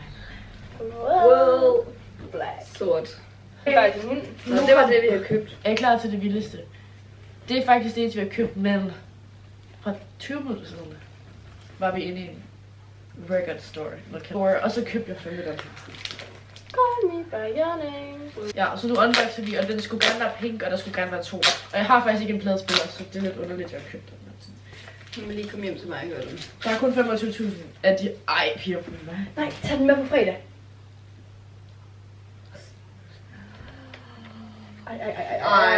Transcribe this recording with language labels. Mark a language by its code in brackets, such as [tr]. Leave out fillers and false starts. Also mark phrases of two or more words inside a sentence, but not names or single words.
[da] rød, sort. Det er faktisk hund. Så det var det, vi har købt. Er I klar til det vildeste? Det er faktisk det eneste, vi har købt, men fra 20 minutter siden var vi inde i en [en] record store, [da] og så købte jeg 5 af dem. Call me by your name. Ja, så nu unboxer vi, og den skulle gerne være pink, og der skulle gerne være 2. Og jeg har faktisk ikke en pladespiller, så det er lidt underligt, at jeg har købt den. Nu må lige komme hjem til mig og gøre dem. Der er kun 25.000 af de... Ej, piger på mig. Nej, tag den med på fredag. Ej.